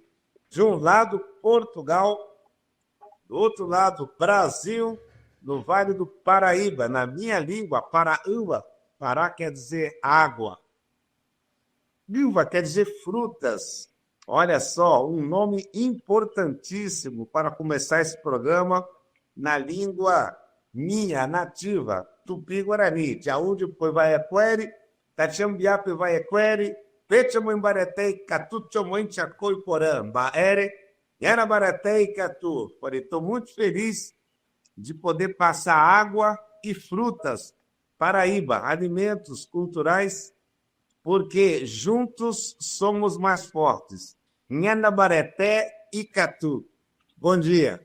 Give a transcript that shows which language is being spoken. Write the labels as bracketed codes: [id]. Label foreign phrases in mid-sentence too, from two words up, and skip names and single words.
[pt] De um lado, Portugal, do outro lado, Brasil, no Vale do Paraíba, na minha língua, Paraíba. Pará quer dizer água. Uva quer dizer frutas. Olha só, um nome importantíssimo para começar esse programa na língua minha, nativa, Tupi-Guarani. [tpw] Tiaúde Poivaiaqueri, Tatiambiá Poivaiaqueri, Pechamoimbaretei, Catu Chomoin Chacoi Porã, Baere, Yanabaretei Catu. [pt] Estou muito feliz de poder passar água e frutas, Paraíba, alimentos culturais, porque juntos somos mais fortes. [tpw] Nhanabareté e Catu. [pt] Bom dia.